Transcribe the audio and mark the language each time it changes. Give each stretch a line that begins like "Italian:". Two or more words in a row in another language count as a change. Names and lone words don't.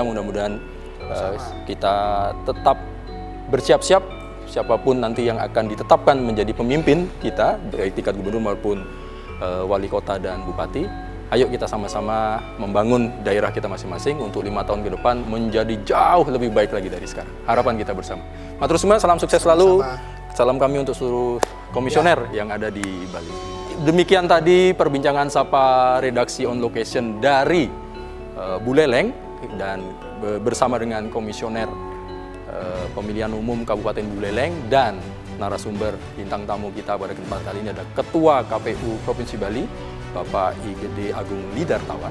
Indonesian: Mudah-mudahan kita tetap bersiap-siap siapapun nanti yang akan ditetapkan menjadi pemimpin kita baik tingkat gubernur maupun wali kota dan bupati. Ayo kita sama-sama membangun daerah kita masing-masing untuk 5 tahun ke depan menjadi jauh lebih baik lagi dari sekarang. Harapan kita bersama.
Balinese: Matur Susma,
Indonesian: salam sukses selalu. Salam kami untuk seluruh komisioner yang ada di Bali. Demikian tadi perbincangan Sapa Redaksi On Location dari Buleleng dan bersama dengan komisioner pemilihan umum Kabupaten Buleleng dan narasumber bintang tamu kita pada kesempatan kali ini ada Ketua KPU Provinsi Bali, Bapak IGD Agung Lindartawan.